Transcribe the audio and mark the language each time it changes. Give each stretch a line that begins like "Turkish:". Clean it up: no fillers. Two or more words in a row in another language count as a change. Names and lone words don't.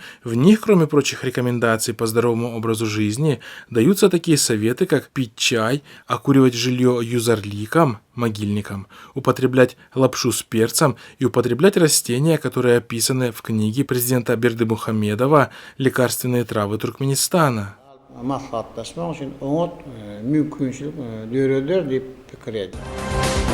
Russian: В них, кроме прочих рекомендаций по здоровому образу жизни, даются такие советы, как пить чай, окуривать жилье юзарликом, могильником, употреблять лапшу с перцем и употреблять растения, которые описаны в книге президента Бердымухамедова «Лекарственные травы Туркменистана».
Turkmen: Maslahatlaşmak için onu mümkünçülük görürler deyip fikir ediyor.